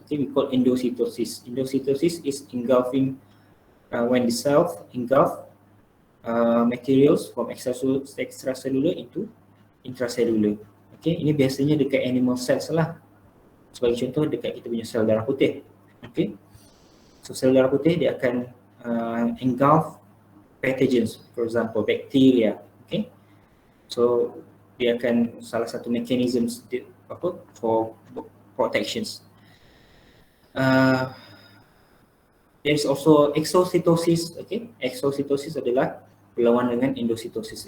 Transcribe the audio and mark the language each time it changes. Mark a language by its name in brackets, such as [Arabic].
[English] Okay, we call endocytosis. Endocytosis is engulfing when the cell engulf materials from extracellular into intracellular. [Malay] Okay, ini biasanya dekat animal cells lah. Sebagai contoh dekat kita punya sel darah putih. [English] Okay, so [Malay] sel darah putih dia akan [English] engulf pathogens, for example bacteria. Okay, so [Malay] dia akan salah satu [English] mechanisms for protections. There is also exocytosis. [Malay] Okay, exocytosis adalah berlawan dengan endositosis.